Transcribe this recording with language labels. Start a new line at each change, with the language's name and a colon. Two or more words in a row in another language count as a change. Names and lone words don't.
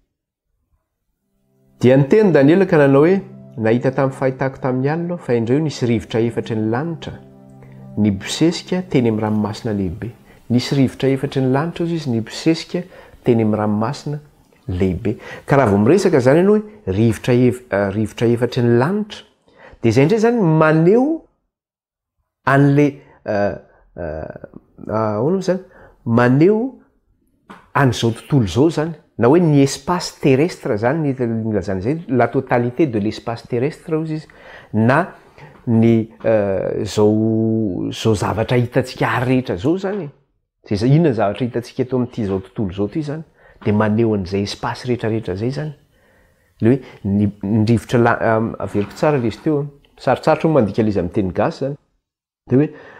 Malagasy: dia niteny Daniel ka nanao hoe nahita tamin'ny fahitako tamin'ny alina fa indreo nisy rivotra efatra ny lanitra nibosesika teny amin'ny ranomasina lehibe nisy rivotra efatra ny lanitra izy nibosesika teny amin'ny ranomasina lehibe ka raha vao miresaka zany ianao hoe rivotra efatra ny lanitra de zay indray zany maneho an'le ahoana zany maneho an'izao tontolo zao zany na hoe ny
French: espace terrestre
Malagasy: zany ny lazana zay
French: la totalité de l'espace terrestre
Malagasy: ozy izy na ny zao zavatra hitatsika ary rehetra zao zany zay inona zavatra hitatsika eto amin'ity zao tontolo zao ty zany de maneho an'izay espace rehetrarehetra zay zany le hoe ny rivotra averiko tsara le izy teo sarotsarotra ho mandika le izy amin'ny teny gasy zany de hoe